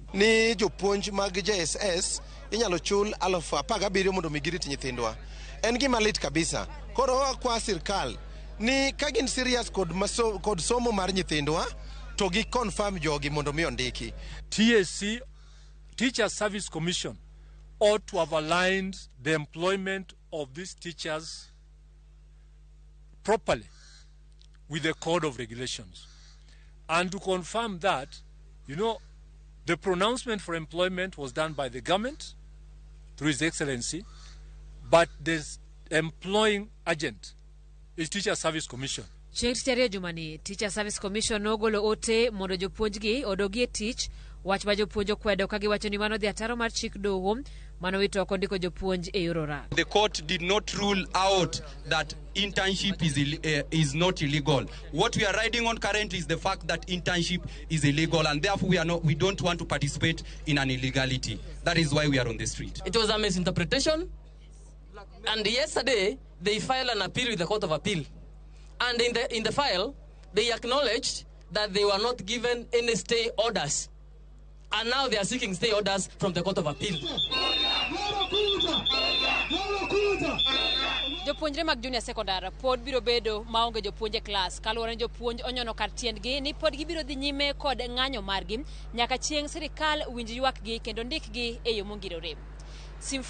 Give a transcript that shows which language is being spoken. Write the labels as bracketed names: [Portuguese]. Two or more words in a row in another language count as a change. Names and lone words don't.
[Luo (Kenya and Tanzania)] Ni jopuonj mag JSS inyalo chul 17,000 mondo migirit nyithindwa. En gima lit kabisa. Koro kwa sirkal ni kagin serious kod somo mar nyithindwa to gi confirm jogi mondo miyo ndiki. [English] TSC, Teacher Service Commission, ought to have aligned the employment of these teachers properly with the code of regulations. And to confirm that, the pronouncement for employment was done by the government through His Excellency, but the employing agent is Teacher Service Commission. [Luo (Kenya and Tanzania)] Chieng' jumani, Teacher Service Commission nogolo ote mondo jopuonjgi odogi e tich, wach ma jopuonj okwedo ka giwacho ni mano dhi ataro mar chik doho mano wito oko ndiko jopuonj e yor orak. [English] The court did not rule out that internship is not illegal. What we are riding on currently is the fact that internship is illegal, and therefore we don't want to participate in an illegality. That is why we are on the street. It was a misinterpretation, and yesterday they filed an appeal with the Court of Appeal. And in the file, they acknowledged that they were not given any stay orders. And now they are seeking stay orders from the Court of Appeal. [Luo (Kenya and Tanzania)] Jopuonjre mag [English] junior secondary [Luo (Kenya and Tanzania)] pod biro bedo maonge jopuonje class kaluwore ni jopuonj onyono kar tiendgi ni pod gibiro dhi nyime kod ng'anyo margi nyaka chieng' sirikal winj ywakgi kendo ndikgi e yo mongirore.